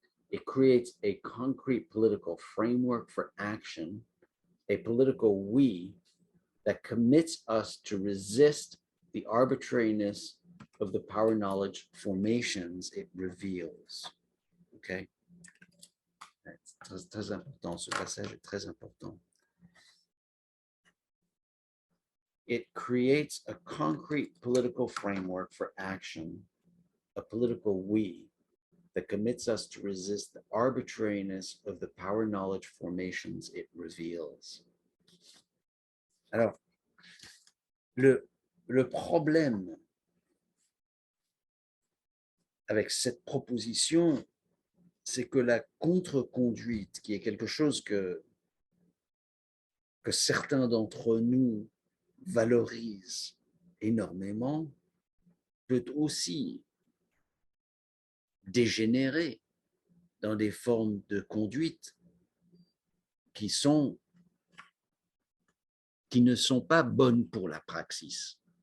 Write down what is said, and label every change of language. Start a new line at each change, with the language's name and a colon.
English: It creates a concrete political framework for action, a political we that commits us to resist the arbitrariness of the power knowledge formations it reveals. Okay.
French: C'est très important, ce passage est très important.
English: It creates a concrete political framework for action, a political we that commits us to resist the arbitrariness of the power knowledge formations it reveals.
French: Alors, le problème avec cette proposition, c'est que la contre-conduite, qui est quelque chose que certains d'entre nous valorisent énormément, peut aussi dégénérer dans des formes de conduite qui ne sont pas bonnes pour la praxis.